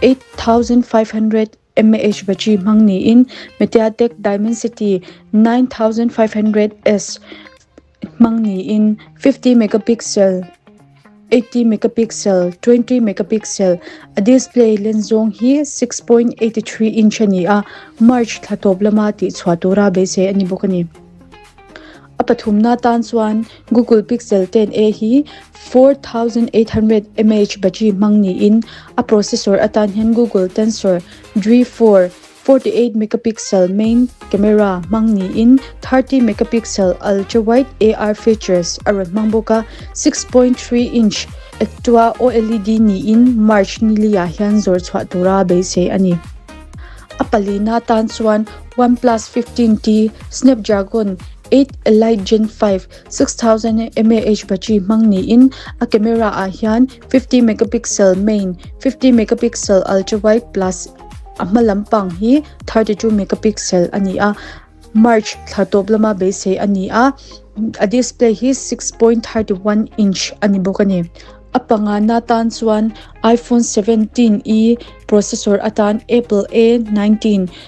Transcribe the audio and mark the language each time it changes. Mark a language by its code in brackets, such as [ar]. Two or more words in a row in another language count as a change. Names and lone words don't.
[lus] 8500 mAh battery mangni in MediaTek Dimensity 9500S mangni in 50 megapixel 80 megapixel 20 megapixel a display lenzong hi 6.83 inch ani a March thatop lama ti chhuatura be se ani bokani apathumna tan chuan Google Pixel 10a hi 4800 mAh battery mangni in a processor atan hian Google Tensor G4 48 megapixel [en] main camera [lus] mangni in 30 megapixel [en] ultra wide AR features [lus] aron mangboka 6.3 inch actua OLED ni in March nilia hian zor chhuatura be se ani apalina tan chuan OnePlus 15T Snapdragon 8 Elite Gen 5 6000 mAh battery mangni in a camera a hian 50 megapixel main 50 megapixel [en] ultra wide plus [lus] amalampang hi 32 megapixel ani a March thatop lama be se ani a display hi 6.31 inch ani bokani apanga na tan chuan iPhone 17e processor atan Apple A19